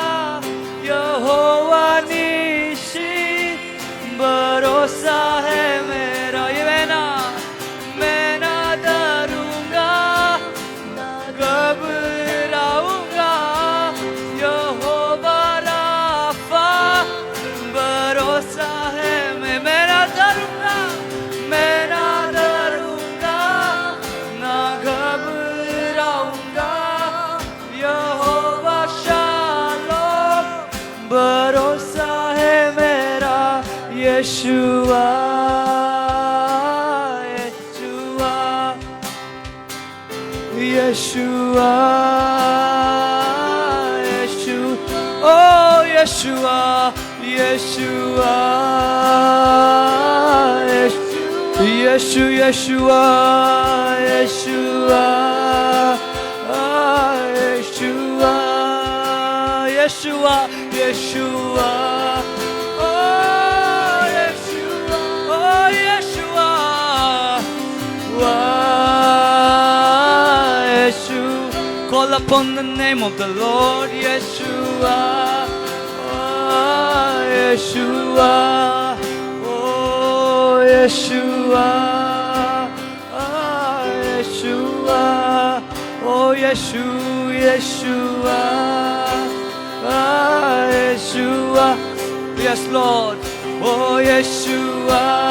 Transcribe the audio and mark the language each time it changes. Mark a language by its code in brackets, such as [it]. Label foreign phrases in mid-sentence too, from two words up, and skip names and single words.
[hi] यहोवा निशी भरोसा है मेरा ये मैं ना डरूंगा ना घबराऊंगा यहोवा राफा भरोसा है मैं ना डरूंगा ना घबराऊंगा यहोवा शालोम भरोसा है मेरा यशुआ [en] Yeshua, Yeshua, oh Yeshua, Yeshua, Yeshua, Yeshua, Yeshua, Yeshua, Yeshua, Yeshua, oh Yeshua, oh Yeshua, call upon the name of the Lord, Yeshua, oh Yeshua, oh Yeshua, oh Yeshua, oh Yeshua, Yeshua, oh Yeshua, yes Lord, oh Yeshua,